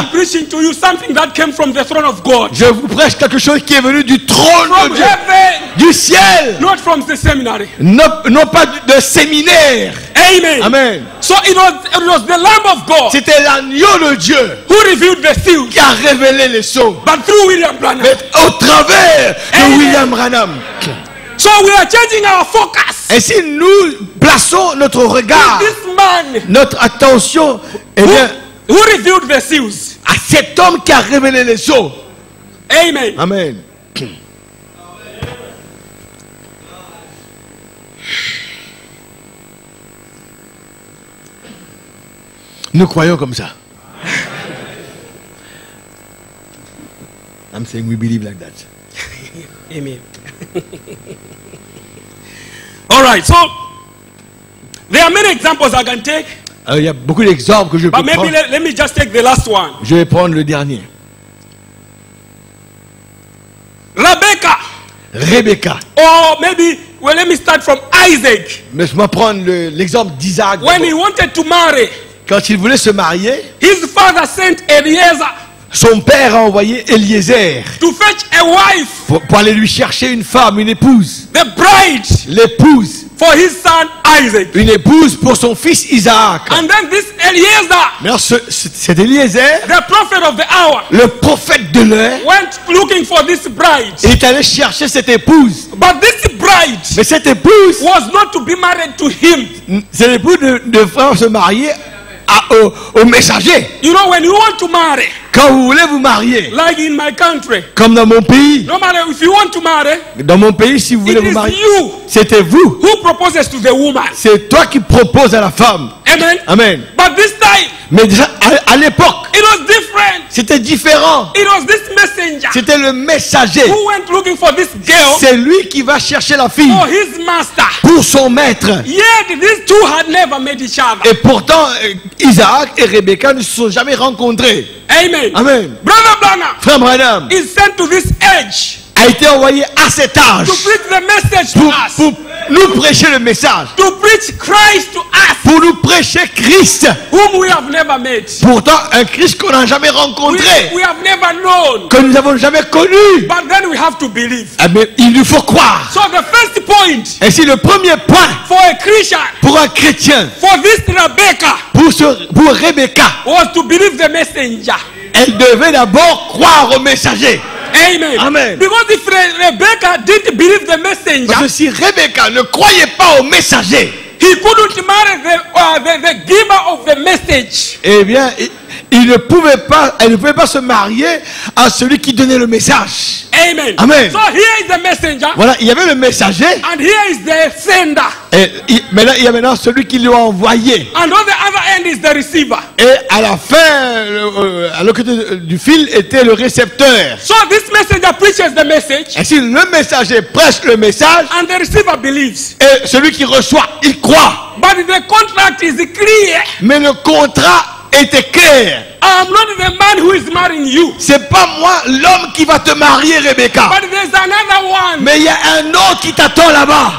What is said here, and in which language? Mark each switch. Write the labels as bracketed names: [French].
[English] I'm preaching to you something that came from the throne of God, [French] je vous prêche quelque chose qui est venu du trône [English] from [French] de Dieu, [English] heaven, [French] du ciel, [English] not from the seminary. [French] non pas de séminaire. Amen. Amen. [English] So it was the Lamb of God [French] C'était l'agneau de Dieu [English] who revealed the seals, [French] qui a révélé les sceaux. [English] but through William Branham. [French] Mais au travers de Amen. William Branham. [English] So we are changing our focus. [French] Et si nous plaçons notre regard, [English] This man [French] notre attention, eh bien, [English] who revealed the seals. [French] à cet homme qui a révélé les sceaux. Amen. Amen. Nous croyons comme ça. [English] I'm saying we believe like that. Amen. All right. So there are many examples I can take, [French] Alors, il y a beaucoup d'exemples que je peux [English] but maybe [French] prendre. [English] let me just take the last one. [French] Je vais prendre le dernier. [English] Rebecca, [French] Rebecca. [English] or maybe let me start from Isaac. [French] Mais je vais prendre l'exemple d'Isaac. [English] When he wanted to marry, [French] Quand il voulait se marier, [English] his father sent Eliezer [French] son père a envoyé Eliezer [English] to fetch a wife, [French] pour aller lui chercher une femme, une épouse. [English] the bride, [French] L'épouse. [English] for his son Isaac. [French] Une épouse pour son fils Isaac. [English] And then this Eliezer, [French] Mais alors, cet Eliezer, [English] the prophet of the hour, [French] le prophète de l'heure, [English] went looking for this bride. [French] il est allé chercher cette épouse. [English] But this bride [French] Mais cette épouse, [English] was not to be married to him. [French] c'est l'épouse de frère se marier au messager. [English] You know, when you want to marry, [French] Quand vous voulez vous marier, [English] like in my country, [French] comme dans mon pays, [English] no matter if you want to marry, [French] dans mon pays, si vous voulez [English] it [French] vous [English] is [French] marier, [English] you [French] c'était vous. [English] who proposes to the woman. [French] C'est toi qui proposes à la femme. Amen. Amen. [English] But this time, [French] Mais déjà, à l'époque, [English] it was different. [French] c'était différent. [English] It was this messenger [French] C'était le messager. [English] who went looking for this girl [French] C'est lui qui va chercher la fille [English] for his master. [French] pour son maître. [English] Yet these two had never met each other. [French] Et pourtant, Isaac et Rebecca ne se sont jamais rencontrés. Amen. Amen. [English] Brother Branham [French] Frère Branham [English] is sent to this age [French] a été envoyé à cet âge [English] to preach the message to us, [French] pour nous prêcher le message, [English] to preach Christ to us, [French] pour nous prêcher Christ. [English] whom we have never met. [French] Pourtant, un Christ qu'on n'a jamais rencontré, [English] We have never known. [French] que nous n'avons jamais connu. [English] But then we have to believe. [French] Eh bien, il nous faut croire. [English] So the first point [French] Et si le premier point [English] for a Christian, [French] pour un chrétien, [English] for this Rebecca, [French] pour Rebecca, [English] was to believe the messenger. [French] elle devait d'abord croire au messager. Amen. Amen. [English] Because if Rebecca didn't believe the messenger, [French] Parce que si Rebecca ne croyait pas au messager, [English] he couldn't marry the giver of the message. [French] eh bien, elle ne pouvait pas se marier à celui qui donnait le message. Amen. Amen. [English] So here is the messenger, [French] Voilà, il y avait le messager, [English] and here is the sender, [French] et maintenant, il y a maintenant celui qui lui a envoyé. [English] and on the other end is the receiver. [French] Et à la fin, à l'autre côté du fil était le récepteur. [English] So this messenger preaches the message, [French] Et si le messager prêche le message, [English] and the receiver believes. [French] et celui qui reçoit, il croit. [English] But the contract is clear. [French] Mais le contrat était clair. [English] I'm not the man who is marrying you, [French] C'est pas moi l'homme qui va te marier, Rebecca. [English] but there's another one. [French] Mais il y a un autre qui t'attend là-bas.